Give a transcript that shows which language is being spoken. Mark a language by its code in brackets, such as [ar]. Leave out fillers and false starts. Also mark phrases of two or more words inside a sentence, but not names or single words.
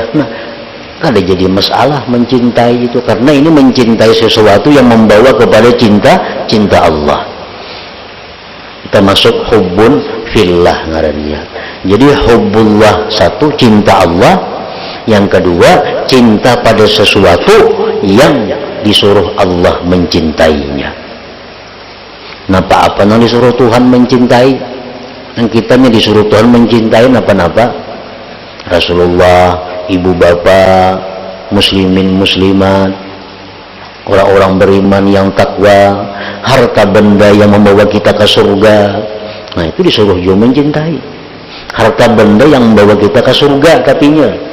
[id] Nah, kada jadi masalah mencintai itu, karena ini mencintai sesuatu yang membawa kepada cinta Allah. Kita masuk [ar] حب في الله [id] ngarannya. Jadi hubbullah satu, cinta Allah. Yang kedua, cinta pada sesuatu yang disuruh Allah mencintainya. [bjn] Napa apa nang disuruh Tuhan mencintai? Yang kita nih disuruh Tuhan mencintai napa-napa? [id] Rasulullah, ibu bapak, muslimin muslimat, orang-orang beriman yang takwa, harta benda yang membawa kita ke surga. Nah, itu disuruh juga mencintai. Harta benda yang membawa kita ke surga katanya.